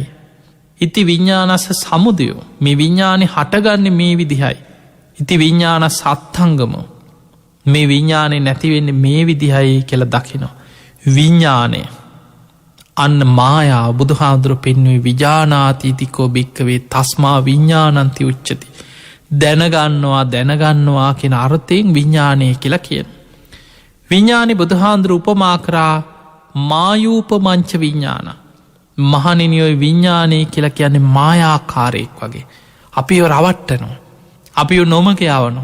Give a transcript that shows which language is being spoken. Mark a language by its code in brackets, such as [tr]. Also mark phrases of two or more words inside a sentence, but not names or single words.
[pi] ඉති විඤ්ඤාණස්ස සමුදය, [si] මේ විඤ්ඤාණය හටගන්නේ මේ විදිහයි. [pi] ඉති විඤ්ඤාණ සත්ංගම, [si] මේ විඤ්ඤාණය නැති වෙන්නේ මේ විදිහයි කියලා දකිනවා. විඤ්ඤාණය අන්න මායාව. බුදුහාමුදුරුවෝ පෙන්වුවේ [pi] විජානාති ඉතිකෝ භික්ඛවේ තස්මා විඤ්ඤාණන්ති උච්චති. [si] දැනගන්නවා කියන අර්ථයෙන් විඤ්ඤාණය කියලා කියන. විඤ්ඤාණය බුදුහාමුදුරුවෝ උපමා කරා [pi] මායූපමංච විඤ්ඤාණ. [si] මහණෙනි ඔය විඤ්ඤාණය කියලා කියන්නේ මායාකාරයෙක් වගේ. අපිව රවට්ටනවා. අපිව නොමග යවනවා.